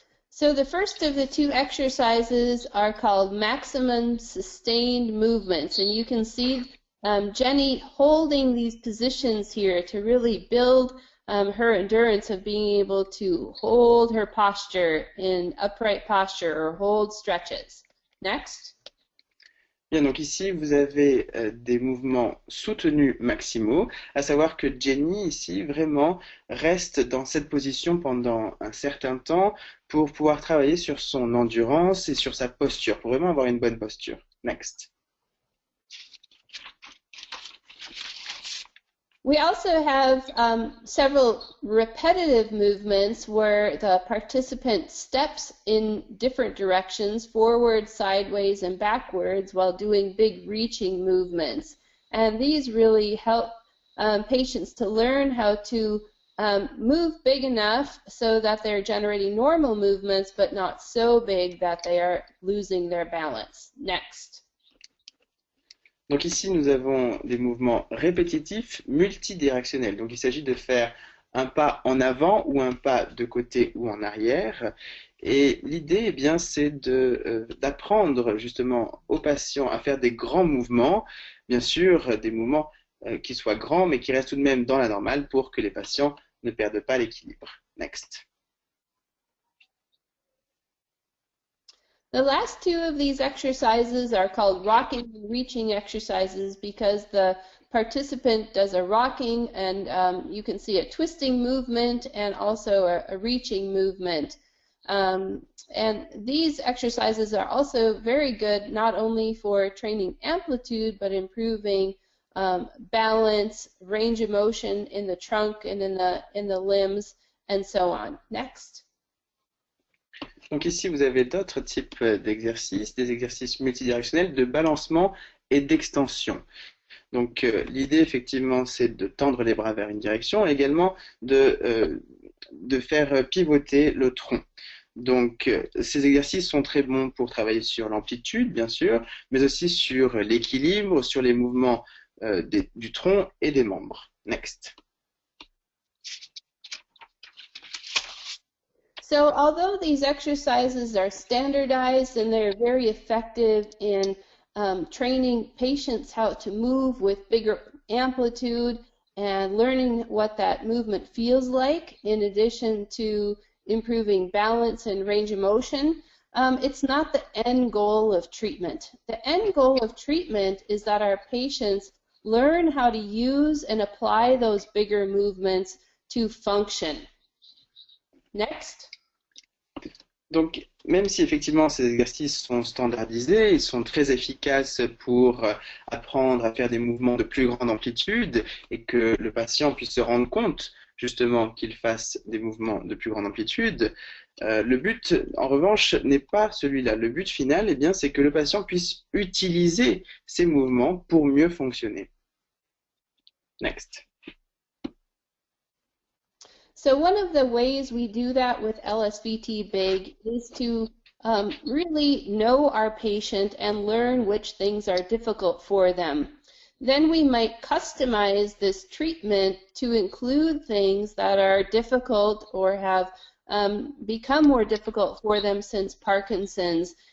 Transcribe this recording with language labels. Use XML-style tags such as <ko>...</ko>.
<en>So the first of the two exercises are called maximum sustained movements, and you can see Jenny holding these positions here to really build her endurance of being able to hold her posture in upright posture or hold stretches. Next.</en> <fr>Bien, donc ici, vous avez des mouvements soutenus maximaux, à savoir que Jenny, ici, vraiment reste dans cette position pendant un certain temps pour pouvoir travailler sur son endurance et sur sa posture, pour vraiment avoir une bonne posture.</fr> <en>Next. We also have several repetitive movements where the participant steps in different directions, forward, sideways, and backwards, while doing big reaching movements. And these really help patients to learn how to move big enough so that they're generating normal movements, but not so big that they are losing their balance. Next.</en> <fr>Donc ici, nous avons des mouvements répétitifs multidirectionnels. Donc il s'agit de faire un pas en avant ou un pas de côté ou en arrière. Et l'idée, eh bien, c'est d'apprendre justement aux patients à faire des grands mouvements, bien sûr des mouvements qui soient grands, mais qui restent tout de même dans la normale pour que les patients ne perdent pas l'équilibre.</fr> <en>Next. The last two of these exercises are called rocking and reaching exercises because the participant does a rocking and you can see a twisting movement and also a reaching movement. And these exercises are also very good not only for training amplitude but improving balance, range of motion in the trunk and in the limbs and so on. Next.</en> <fr>Donc ici, vous avez d'autres types d'exercices, des exercices multidirectionnels de balancement et d'extension. Donc l'idée, effectivement, c'est de tendre les bras vers une direction et également de faire pivoter le tronc. Donc ces exercices sont très bons pour travailler sur l'amplitude, bien sûr, mais aussi sur l'équilibre, sur les mouvements du tronc et des membres.</fr> <en>Next. So although these exercises are standardized and they're very effective in training patients how to move with bigger amplitude and learning what that movement feels like in addition to improving balance and range of motion, it's not the end goal of treatment. The end goal of treatment is that our patients learn how to use and apply those bigger movements to function. Next.</en> <fr>Donc, même si effectivement ces exercices sont standardisés, ils sont très efficaces pour apprendre à faire des mouvements de plus grande amplitude et que le patient puisse se rendre compte justement qu'il fasse des mouvements de plus grande amplitude. Le but, en revanche, n'est pas celui-là. Le but final, eh bien, c'est que le patient puisse utiliser ces mouvements pour mieux fonctionner.</fr> <en>Next. So one of the ways we do that with LSVT Big is to really know our patient and learn which things are difficult for them. Then we might customize this treatment to include things that are difficult or have become more difficult for them since Parkinson's.</en>